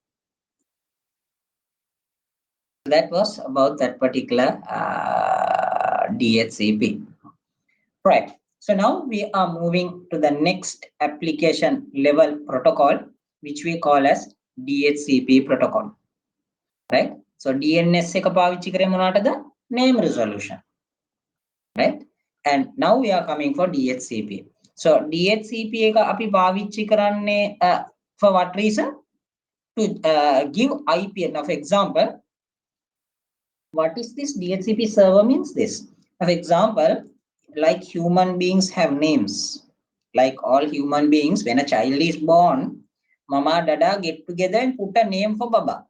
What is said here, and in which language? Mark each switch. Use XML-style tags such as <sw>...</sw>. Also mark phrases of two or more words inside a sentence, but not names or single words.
<en>That was about that particular DHCP. Right. So now we are moving to the next application level protocol, which we call as DHCP protocol. Right. So</en> <si>DNS එක පාවිච්චි කරේ මොනවටද?</si> <en>Name resolution. Right. And now we are coming for DHCP.</en> <si>So DHCP එක අපි පාවිච්චි කරන්නේ</si> <en>for what reason? To give IP. Now, for example, what is this DHCP server means this? For example, like human beings have names. Like all human beings, when a child is born, mama, dada get together and put a name for baba.</en>